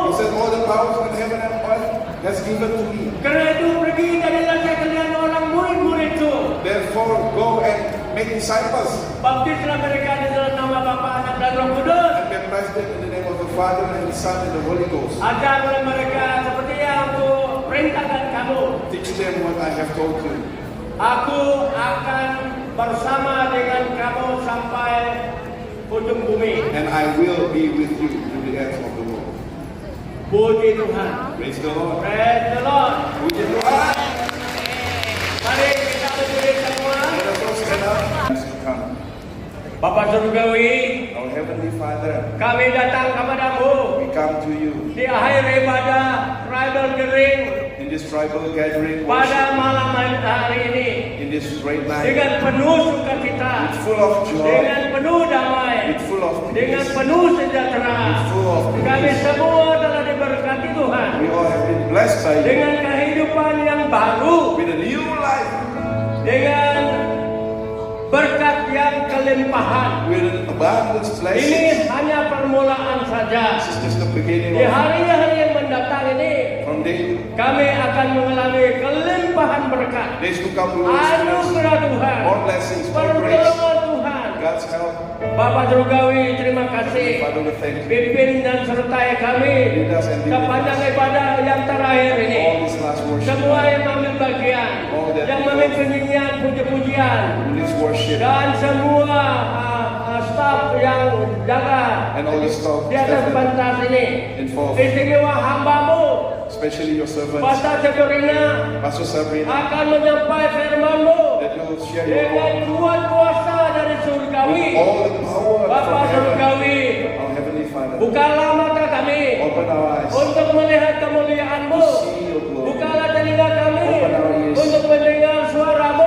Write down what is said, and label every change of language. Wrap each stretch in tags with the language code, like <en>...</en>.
<en>He said, all the powers in heaven and earth has given to me.</en> <id>Karena itu pergi jadilah sekalian orang murid-muridku.</id> <en>Therefore, go and make disciples</en> <id>Baptislah mereka di dalam nama Bapa, Anak dan Roh Kudus.</id> <en>and baptize them in the name of the Father and the Son and the Holy Ghost.</en> <id>Ajarlah mereka seperti yang aku perintahkan kamu.</id> <en>Teach them what I have told you.</en> <id>Aku akan bersama dengan kamu sampai ujung bumi.</id> <en>And I will be with you to the ends of the world.</en> <id>Puji Tuhan.</id> <en>Praise the Lord. Praise the Lord.</en> <id>Puji Tuhan. Mari kita berdiri semua.</id> <en>Let us all stand up. Please come.</en> <id>Bapak Surgawi,</id> <en>Our Heavenly Father,</en> <id>kami datang kepadamu</id> <en>we come to you</en> <id>di akhir ibadah</id> <en>tribal gathering in this tribal gathering</en> <id>pada</id> <en>worship,</en> <id>malam hari ini</id> <en>in this great night,</en> <id>dengan penuh sukacita,</id> <en>with full of joy,</en> <id>dengan penuh damai,</id> <en>with full of</en> <id>dengan</id> <en>peace,</en> <id>penuh sejahtera.</id> <en>with full of</en> <id>Kami</id> <en>peace.</en> <id>semua telah diberkati Tuhan</id> <en>We all have been blessed by you</en> <id>dengan kehidupan yang baru,</id> <en>with a new life,</en> <id>dengan berkat yang kelimpahan.</id> <en>with an abundance blessings.</en> <id>Ini hanya permulaan saja.</id> <en>This is just the beginning</en> <id>Di</id> <en>of</en> <id>hari-hari yang mendatang ini,</id> <en>from day</en> <id>kami akan mengalami kelimpahan berkat,</id> <en>days to come. We will experience</en> <id>anugerah Tuhan,</id> <en>more blessings, more grace,</en> <id>pertolongan Tuhan.</id> <en>God's help.</en> <id>Bapak Surgawi, terima kasih.</id> <en>Father, we thank you.</en> <id>Pimpin dan sertai kami</id> <en>Lead us and be with</en> <id>sepanjang</id> <en>us.</en> <id>ibadah yang terakhir</id> <en>All</en> <id>ini.</id> <en>this last worship,</en> <id>Semua yang mengambil bagian, yang memimpin nyanyian puji-pujian,</id> <en>in this worship,</en> <id>dan semua staf yang jaga</id> <en>and all the stuff</en> <id>di atas pentas ini.</id> <en>involved,</en> <id>Istimewa hambamu,</id> <en>especially your servants,</en> <id>Pastor Severina,</id> <en>Pastor Sabrina,</en> <id>akan menyampaikan firman-Mu</id> <en>that you will share your</en> <id>dengan</id> <en>word</en> <id>kuat kuasa dari surgawi.</id> <en>with all the power</en> <id>Bapak</id> <en>from heaven.</en> <id>surgawi,</id> <en>Our Heavenly Father,</en> <id>bukalah mata kami</id> <en>open our eyes</en> <id>untuk melihat kemuliaan-Mu.</id> <en>to see your glory,</en> <id>Bukalah telinga kami</id> <en>Open our ears</en> <id>untuk mendengar suara-Mu.</id>